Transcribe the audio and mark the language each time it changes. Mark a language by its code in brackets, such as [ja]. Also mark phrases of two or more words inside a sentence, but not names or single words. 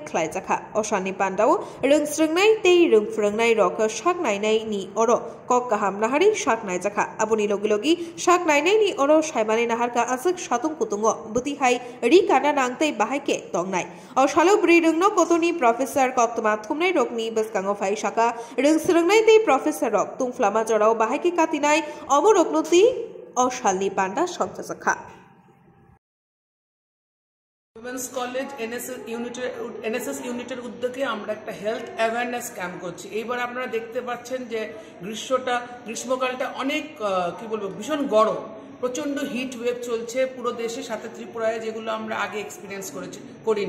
[trp] khlai jakha osani pandao rungsrungnai tei rungfrungnai rok saknai nai ni oro kok kaham nahari saknai jakha aboni logilogi saknai nai ni oro saimani naharka asuk satung kutungo buti hai ri kana nangtei bahaike tongnai osalo bri rungno kotoni professor koptoma thumnai rokni beskango phai saka rungsrungnai tei professor rok tungflama jorao bahaike katinai omoroknoti osalni panda shobda jakha [bn] উইমেন্স কলেজ এনএসএস ইউনিটের উদ্যোগে আমরা একটা [en] health awareness camp [bn] করছি। এইবার আপনারা দেখতে পাচ্ছেন যে গ্রীষ্মকালটা অনেক কি বলবো ভীষণ গরম, প্রচন্ড [en] heat wave [bn] চলছে পুরো দেশে, সাথে ত্রিপুরায়, যেগুলো আমরা আগে এক্সপিরিয়েন্স করিনি।